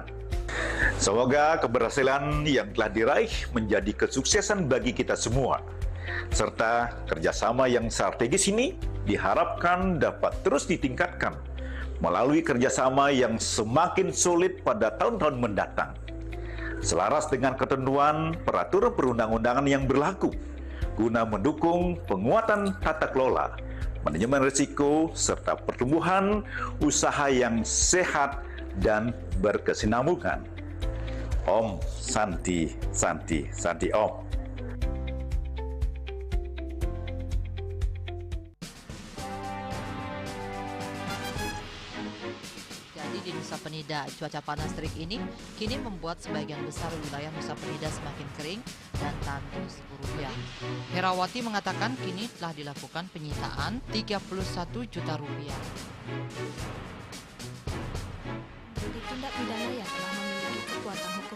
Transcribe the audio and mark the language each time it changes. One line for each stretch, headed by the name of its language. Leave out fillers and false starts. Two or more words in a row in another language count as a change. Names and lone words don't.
Indonesian: Semoga keberhasilan yang telah diraih menjadi kesuksesan bagi kita semua, serta kerjasama yang strategis ini diharapkan dapat terus ditingkatkan melalui kerjasama yang semakin solid pada tahun-tahun mendatang. Selaras dengan ketentuan peraturan perundang-undangan yang berlaku, guna mendukung penguatan tata kelola, manajemen risiko, serta pertumbuhan usaha yang sehat dan berkesinambungan.
Sanskrit: Om Santi, Santi, Santi Om.
Indonesian: Di Nusa Penida, cuaca panas terik ini kini membuat sebagian besar wilayah Nusa Penida semakin kering dan tandus rupiah. Herawati mengatakan kini telah dilakukan penyitaan 31 juta rupiah. Bagi tindak pidana yang telah memiliki kekuatan hukum